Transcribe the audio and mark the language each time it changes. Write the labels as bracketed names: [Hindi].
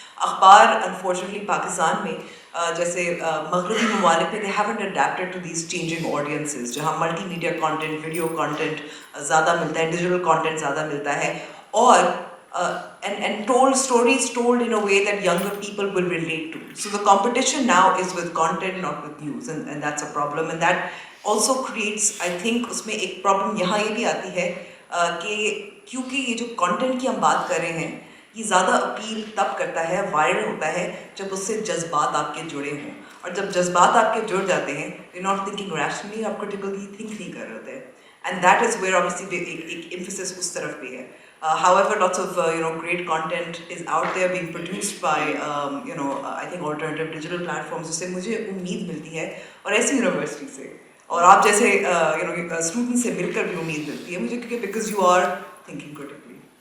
[Urdu] اخبار انفارچونیٹلی پاکستان میں جیسے مغربی ممالک میں [English] they haven't adapted to these changing audiences, [Urdu] جہاں multi media content, video content زیادہ ملتا ہے, ڈیجیٹل کانٹینٹ زیادہ ملتا ہے, اور [English] and told stories told in a way that younger people will relate to. So the competition now is with content, not with news, and that's a problem. And that also creates, I think, [Urdu] اس میں ایک problem یہاں یہ بھی آتی ہے کہ کیونکہ یہ جو content کی ہم بات کر رہے ہیں یہ زیادہ اپیل تب کرتا ہے, وائرل ہوتا ہے, جب اس سے جذبات آپ کے جڑے ہوں, اور جب جذبات آپ کے جڑ جاتے ہیں [English] you're not thinking rationally, [Urdu] آپ critically think نہیں کر رہے ہوتے. [English] And that is where obviously [Urdu] ایک emphasis اس طرف بھی ہے. [English] However, lots of great content is out there being produced by I think alternative digital platforms, [Urdu] جس سے مجھے امید ملتی ہے, اور ایسی یونیورسٹی سے اور آپ جیسے اسٹوڈنٹ سے مل کر بھی امید ملتی ہے مجھے, کیونکہ [English] Because you are thinking critically.